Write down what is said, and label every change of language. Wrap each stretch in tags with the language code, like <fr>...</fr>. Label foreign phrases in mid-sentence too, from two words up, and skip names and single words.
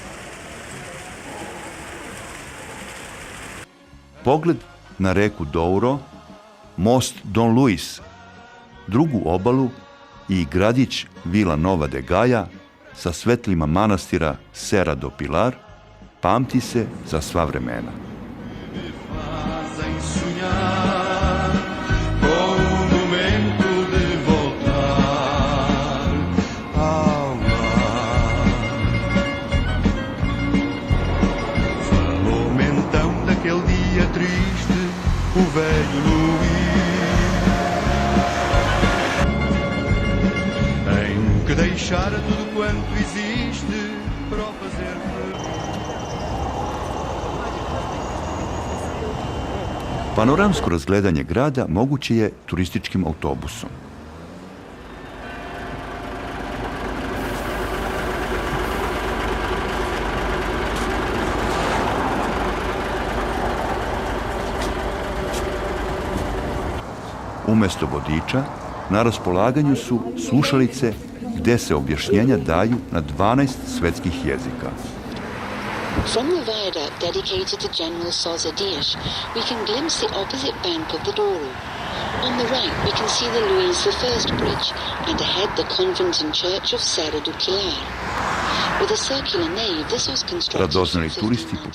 <sr>Pogled na reku Douro, most Dom Luis, drugu obalu i gradić Vila Nova de Gaia sa svetlima manastira Serra do Pilar pamti se za sva vremena.</sr> <pt>Fazem sonhar com o momento de voltar ao lar. Falou-me então daquele dia triste, o velho Luís, em que deixara tudo quanto existe para o fazer feliz.</pt> <sr>Panoramsko razgledanje grada moguće je turističkim autobusom. Umesto vodiča, na raspolaganju su slušalice gde se objašnjenja daju na 12 svetskih jezika.</sr> <en>From the viaduct dedicated to General Sousa Dias, we can glimpse the opposite bank of the Douro. On the right, we can see the Luís I bridge, and ahead the convent and church of Serra do Pilar. With a circular nave, this was constructed in</en> <sr>Radoznali turisti</sr> <en>1590.</en>